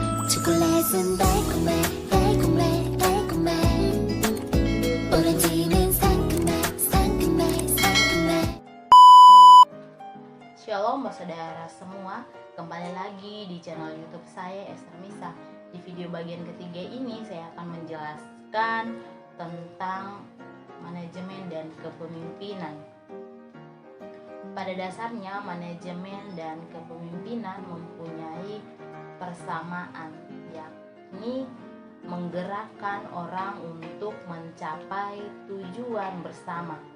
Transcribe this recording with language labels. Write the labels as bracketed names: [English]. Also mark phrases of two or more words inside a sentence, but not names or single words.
[Korean] 초콜릿은 달콤해 달콤해 달콤해 오렌지는 상큼해 상큼해 상큼해. [Indonesian] Shalom saudara semua, kembali lagi di channel YouTube saya Esther Misa. Di video bagian ketiga ini saya akan menjelaskan tentang manajemen dan kepemimpinan. Pada dasarnya manajemen dan kepemimpinan mempunyai persamaan, yakni menggerakkan orang untuk mencapai tujuan bersama.